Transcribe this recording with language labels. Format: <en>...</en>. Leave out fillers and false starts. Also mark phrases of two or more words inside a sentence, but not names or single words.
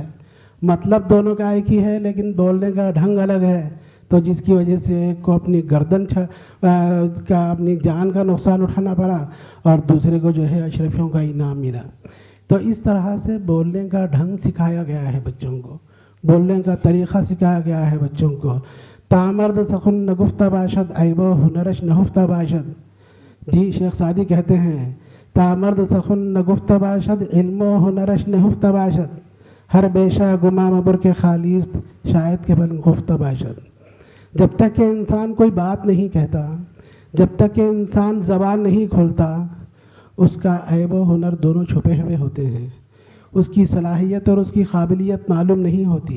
<ur>مطلب دونوں کا ایک ہی ہے لیکن بولنے کا ڈھنگ الگ ہے، تو جس کی وجہ سے ایک کو اپنی گردن کا اپنی جان کا نقصان اٹھانا پڑا اور دوسرے کو جو ہے اشرفیوں کا انعام ملا. تو اس طرح سے بولنے کا ڈھنگ سکھایا گیا ہے بچوں کو، بولنے کا طریقہ سکھایا گیا ہے بچوں کو.</ur> <fa>تامرد سخن نگفتہ باشد عیب و ہنرش نہفتہ باشد.</fa> <ur>جی شیخ سعدی کہتے ہیں</ur> <fa>تامرد سخن نگفتہ باشد علم و ہنرش نہفتہ باشد. ہر بیشہ گما مبر کے خالیست شاید کے بلند خفتہ باشد.</fa> <ur>جب تک کہ انسان کوئی بات نہیں کہتا، جب تک کہ انسان زبان نہیں کھولتا، اس کا عیب و ہنر دونوں چھپے ہوئے ہوتے ہیں. اس کی صلاحیت اور اس کی قابلیت معلوم نہیں ہوتی.</ur>